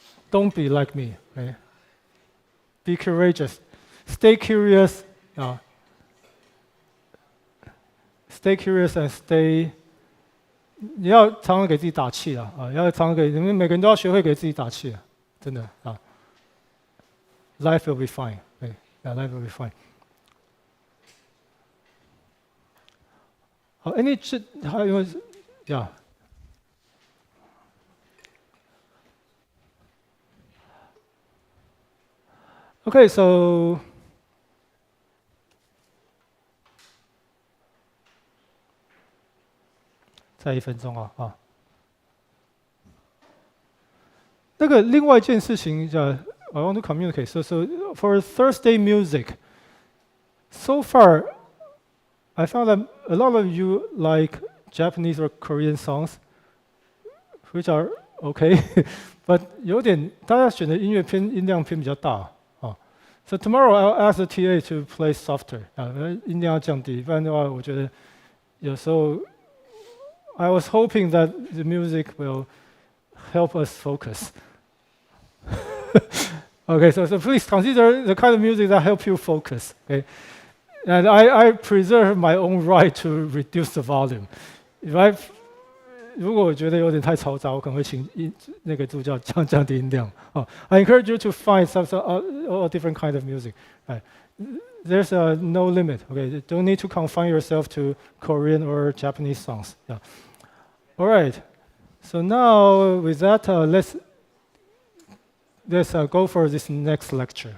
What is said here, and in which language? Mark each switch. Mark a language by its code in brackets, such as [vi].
[en] Don't be like me, okay? Be courageous, stay curious 啊。 Stay curious and stay， [zh] 你要常常给自己打气啊！要常常你们每个人都要学会给自己打气啊！真的啊 [en] ，Life will be fine， 对，Life will be fine。好 ，any 还有呀 ，OK， so。 [zh] 再1分钟啊！那个另外一件事情叫 [en] I want to communicate. So for Thursday music, so far, I found that a lot of you like Japanese or Korean songs, which are okay, but [zh] 有点大家选的音乐音量偏比较大啊。 [en] So tomorrow I'll ask the TA to play softer [zh] 音量要降低，不然的话，我觉得有时候。 [en] I was hoping that the music will help us focus. Okay, so please consider the kind of music that help you focus. Okay, and I preserve my own right to reduce the volume. [zh] 如果我觉得有点太嘈杂，我可能会请那个助教降低音量。 [en] I encourage you to find some all different kind of music. There's no limit. Okay, you don't need to confine yourself to Korean or Japanese songs. Yeah. All right. So now with that, let's go for this next lecture.